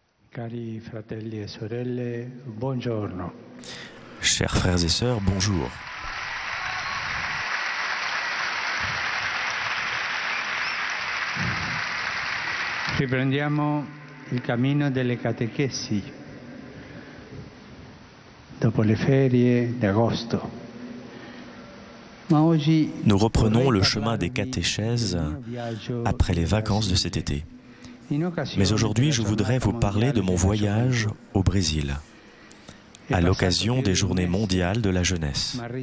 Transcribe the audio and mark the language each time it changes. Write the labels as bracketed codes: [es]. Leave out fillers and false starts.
[it] Cari fratelli e sorelle, buongiorno. [fr] Chers frères et sœurs, bonjour. [it] Riprendiamo il cammino delle catechesi dopo le ferie d'agosto. [fr] Nous reprenons le chemin des catéchèses après les vacances de cet été. Mais aujourd'hui, je voudrais vous parler de mon voyage au Brésil, à l'occasion des Journées mondiales de la jeunesse.